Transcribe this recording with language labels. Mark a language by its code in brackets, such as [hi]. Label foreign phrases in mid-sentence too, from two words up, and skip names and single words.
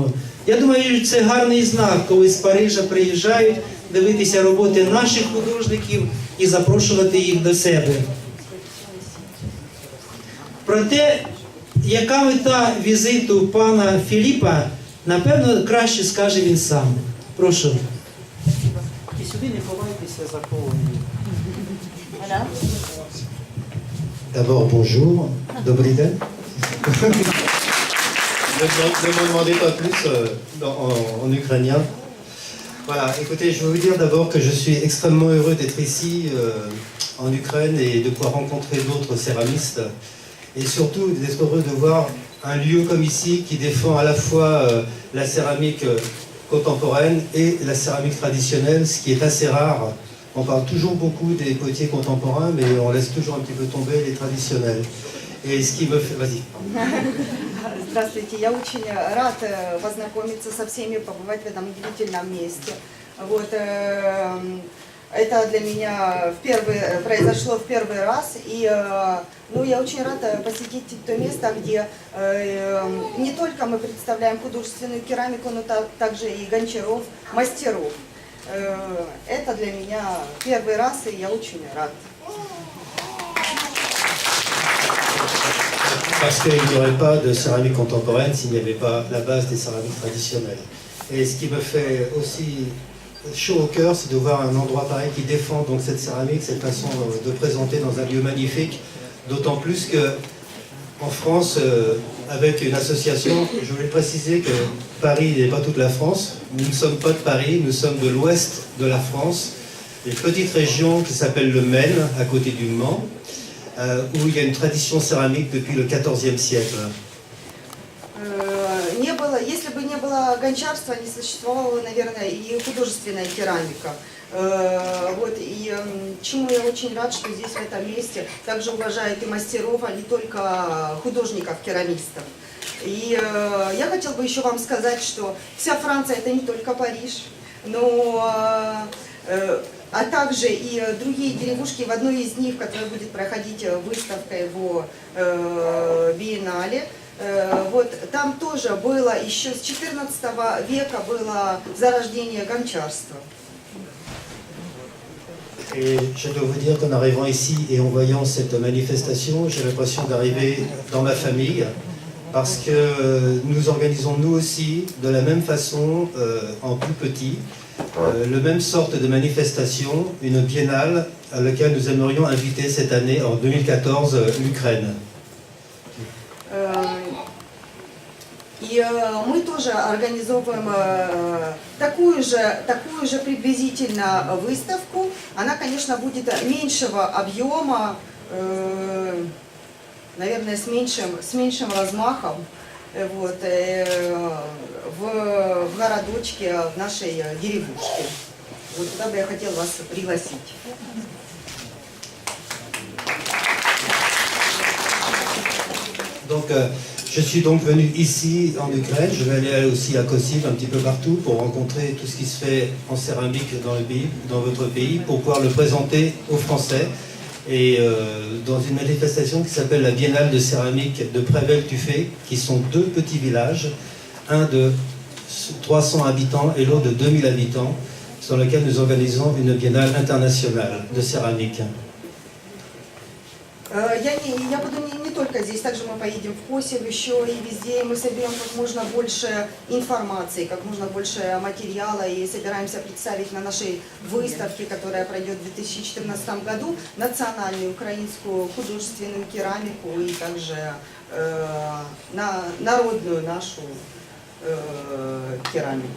[uk] Я думаю, це гарний знак, коли з Парижа приїжджають дивитися роботи наших художників і запрошувати їх до себе. Проте, яка мета візиту пана Філіпа, напевно, краще скаже він сам. Прошу. І сюди не ховайтеся за колонію. [fr] D'abord, bonjour. [uk] Добрий день. [fr] Ne me demandez pas plus en ukrainien. Voilà, écoutez, je veux vous dire d'abord que je suis extrêmement heureux d'être ici en Ukraine et de pouvoir rencontrer d'autres céramistes. Et surtout d'être heureux de voir un lieu comme ici qui défend à la fois la céramique contemporaine et la céramique traditionnelle, ce qui est assez rare. On parle toujours beaucoup des potiers contemporains, mais on laisse toujours un petit peu tomber les traditionnels. Et ce qui me fait... Vas-y. [ru] Здравствуйте, я очень рад познакомиться со всеми, побывать в этом удивительном месте. Вот, это для меня произошло в первый раз, и я очень рада посетить то место, где не только мы представляем художественную керамику, но также и гончаров, мастеров. Это для меня первый раз, и я очень рад. [fr] Parce qu'il n'y aurait pas de céramique contemporaine s'il n'y avait pas la base des céramiques traditionnelles. Et ce qui me fait aussi chaud au cœur, c'est de voir un endroit pareil qui défend donc cette céramique, cette façon de présenter dans un lieu magnifique. D'autant plus que en France, avec une association, je voulais préciser que Paris n'est pas toute la France. Nous ne sommes pas de Paris, nous sommes de l'ouest de la France, une petite région qui s'appelle le Maine, à côté du Mans, où il y a une tradition céramique depuis le XIVe siècle. [ru] Если бы не было гончарства, не существовала, наверное, и художественная керамика. И чему я очень рад, что здесь, в этом месте, также уважают и мастеров, а не только художников-керамистов. И я хотела бы еще вам сказать, что вся Франция – это не только Париж, а также и другие деревушки. В одной из них, которая будет проходить выставка его биеннале, там тоже было, еще с XIV века было зарождение гончарства. [fr] Et je dois vous dire qu'en arrivant ici et en voyant cette manifestation, j'ai l'impression d'arriver dans ma famille, parce que nous organisons nous aussi, de la même façon, en plus petit, le même sorte de manifestation, une biennale à laquelle nous aimerions inviter cette année, en 2014, l'Ukraine. [ru] И мы тоже организовываем такую же приблизительно выставку. Она, конечно, будет меньшего объема, наверное, с меньшим размахом. В городочке, в нашей деревушке. Вот туда бы я хотела вас пригласить. [fr] Donc, je suis donc venu ici en Ukraine. Je vais aller aussi à Kosiv, un petit peu partout, pour rencontrer tout ce qui se fait en céramique dans votre pays, pour pouvoir le présenter aux Français. Et dans une manifestation qui s'appelle la Biennale de céramique de Prével-Tufé, qui sont deux petits villages, un de 300 habitants et l'autre de 2000 habitants, sur lequel nous organisons une biennale internationale de céramique. [ru] Я буду не только здесь, также мы поедем в Косев, еще и везде. Мы соберем как можно больше информации, как можно больше материала и собираемся представить на нашей выставке, которая пройдет в 2014 году, национальную украинскую художественную керамику и также народную нашу керамику.